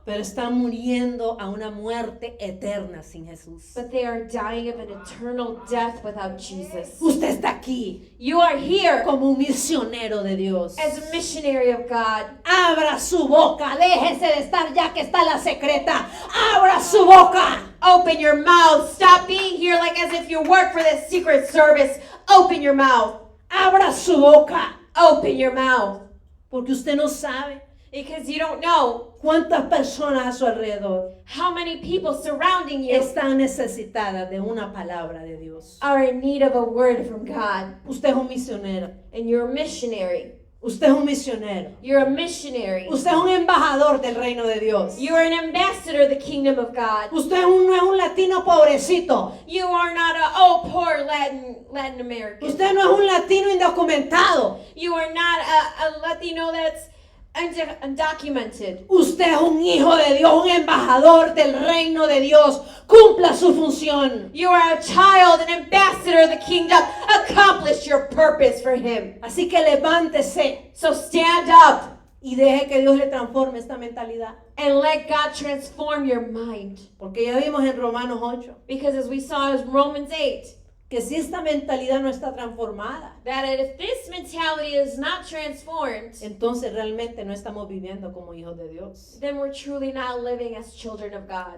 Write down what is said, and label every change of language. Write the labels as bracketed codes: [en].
[es] Pero están muriendo a una muerte eterna sin Jesús. [en] But they are dying of an eternal death without Jesus. [es] Usted está aquí [en] You are here [es] como un misionero de Dios. [en] as a missionary of God. [es] Abra su boca, déjese de estar ya que está la secreta. Abra su boca. [en] Open your mouth. Stop being here like as if you work for the Secret Service. Open your mouth. [es] Abra su boca. [en] Open your mouth. [es] Porque usted no sabe [en] Because you don't know [es] cuántas personas a su alrededor [en] how many people surrounding you [es] están necesitadas de una palabra de Dios. [en] are in need of a word from God. [es] Usted es un misionero. [en] And you're a missionary. [es] Usted es un misionero. [en] You're a missionary. [es] Usted es un embajador del reino de Dios. [en] You are an ambassador of the kingdom of God. [es] Usted no es un latino pobrecito. [en] You are not poor Latin American. [es] Usted no es un latino indocumentado. [en] You are not a Latino that's undocumented. [es] Usted es un hijo de Dios, un embajador del reino de Dios. Cumpla su función. [en] You are a child, an ambassador of the kingdom. Accomplish your purpose for Him. [es] Así que levántese [en] So stand up [es] y deje que Dios le transforme esta mentalidad. [en] and let God transform your mind. [es] Porque ya vimos en Romanos 8 [en] Because as we saw in Romans 8, [es] que si esta mentalidad no está transformada, [en] that if this mentality is not transformed, [es] entonces realmente no estamos viviendo como hijos de Dios. [en] then we're truly not living as children of God.